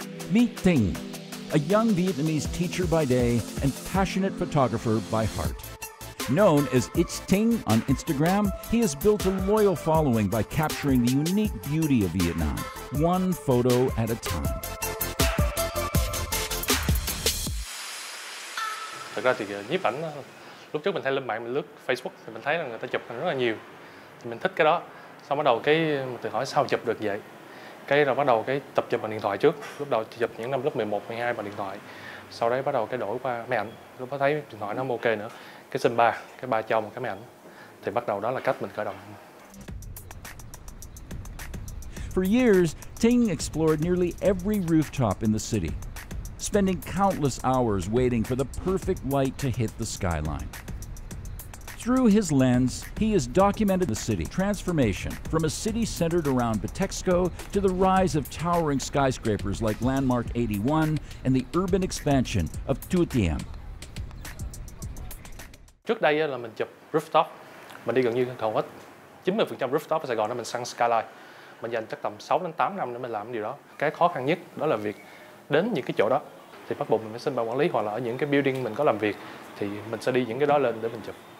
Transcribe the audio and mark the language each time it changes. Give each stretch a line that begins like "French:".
English: Meet Ting, a young Vietnamese teacher by day and passionate photographer by heart. Known as It's Ting on Instagram, he has built a loyal following by capturing the unique beauty of Vietnam, one photo at a time.
Vietnamese: Thực ra thì nhiếp ảnh lúc trước mình hay lên mạng mình lướt Facebook thì mình thấy là người ta chụp hình rất là nhiều, thì mình thích cái đó. Xong bắt đầu cái mình tự hỏi sao chụp được vậy, cái rồi bắt đầu cái tập chụp bằng điện thoại trước. Lúc đầu chụp những năm lớp 11, 12 bằng điện thoại, sau đấy bắt đầu cái đổi qua máy ảnh. Lúc đó thấy điện thoại nó không ok nữa, cái xin ba cho một cái máy ảnh, thì bắt đầu đó là cách mình khởi động.
English: For years, Ting explored nearly every rooftop in the city, spending countless hours waiting for the perfect light to hit the skyline. Through his lens, he has documented the city transformation from a city centered around Bitexco to the rise of towering skyscrapers like Landmark 81 and the urban expansion of Tu Tiem.
Vietnamese: Trước đây là mình chụp rooftop, mình đi gần như hầu hết 90% rooftop ở Sài Gòn đó mình săn skyline. Mình dành chắc tầm 6 đến 8 năm để mình làm điều đó. Cái khó khăn nhất đó là việc đến những cái chỗ đó thì bắt buộc mình phải xin ban quản lý, hoặc là ở những cái building mình có làm việc thì mình sẽ đi những cái đó lên để mình chụp.